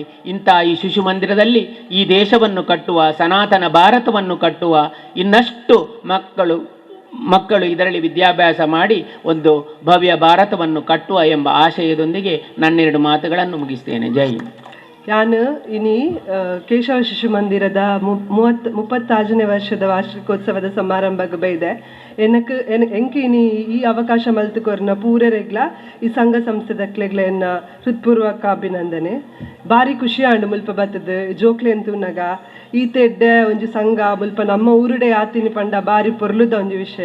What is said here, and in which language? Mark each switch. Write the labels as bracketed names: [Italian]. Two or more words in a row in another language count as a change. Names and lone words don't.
[Kannada] ಇಂಥ ಈ ಶಿಶು ಮಂದಿರದಲ್ಲಿ ಈ ದೇಶವನ್ನು ಕಟ್ಟುವ, ಸನಾತನ ಭಾರತವನ್ನು ಕಟ್ಟುವ ಇನ್ನಷ್ಟು ಮಕ್ಕಳು ಇದರಲ್ಲಿ ವಿದ್ಯಾಭ್ಯಾಸ ಮಾಡಿ ಒಂದು ಭವ್ಯ ಭಾರತವನ್ನು ಕಟ್ಟುವ ಎಂಬ ಆಶಯದೊಂದಿಗೆ ನನ್ನೆರಡು ಮಾತುಗಳನ್ನು ಮುಗಿಸ್ತೇನೆ. [Hindi] जय हिंद. [Tulu] ನಾನು ಇನಿ ಕೇಶವ ಶಿಶು ಮಂದಿರದ 35ನೇ ವರ್ಷದ ವಾರ್ಷಿಕೋತ್ಸವದ ಸಮಾರಂಭಕ್ಕೆ ಬೈದೆ ಎಂಕಿ ಇನಿ ಈ ಅವಕಾಶ ಮಲ್ತುಕೊರ್ನ ಪೂರರೆಗ್ಲ ಈ ಸಂಘ ಸಂಸ್ಥೆದಕ್ಲೆಗ್ಲ ಎನ್ನ ಹೃತ್ಪೂರ್ವಕ ಅಭಿನಂದನೆ. ಭಾರಿ ಖುಷಿ ಆಂಡು ಮುಲ್ಪ ಬತ್ತದ ಜೋಕ್ಲೆ ಅಂತೂನಗ ಈತೆಡ್ಡೆ ಒಂಜಿ ಸಂಘ ಮುಲ್ಪ ನಮ್ಮ ಊರುಡೆ ಆತಿನಿ ಪಂಡ ಭಾರಿ ಪೊರ್ಲುದ ಒಂಜಿ ವಿಷಯ.